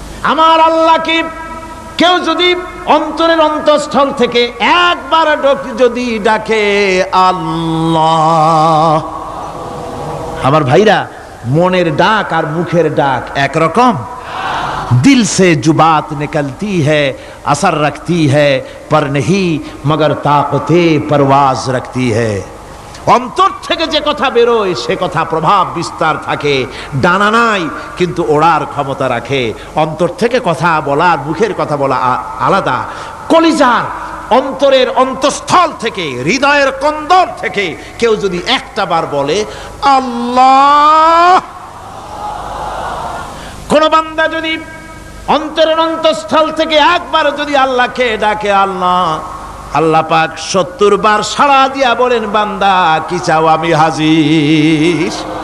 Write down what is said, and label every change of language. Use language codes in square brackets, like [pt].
[bn] আমার আল্লাহকে কেউ যদি অন্তরের অন্তঃস্থল থেকে একবার যদি ডাকে আল্লাহ, আমার ভাইরা, মনের ডাক আর মুখের ডাক একরকম? [hi] दिल से जो बात निकलती है असर रखती है पर नहीं मगर ताकते परवाज रखती है। [bn] অন্তর থেকে যে কথা বেরোয় সে কথা প্রভাব বিস্তার থাকে, ডানা নাই কিন্তু ওড়ার ক্ষমতা রাখে। অন্তর থেকে কথা বলার মুখের কথা বলা আলাদা। কলিজার অন্তরের অন্তঃস্থল থেকে, হৃদয়ের কন্দর থেকে কেউ যদি একটা বার বলে আল্লাহ, কোন বান্দা যদি অন্তরের অন্তঃস্থল থেকে একবার যদি আল্লাহকে ডাকে আল্লাহ, আল্লাহ পাক 70 বার সাড়া দিয়া বলেন, বান্দা কি চাও, আমি হাজির।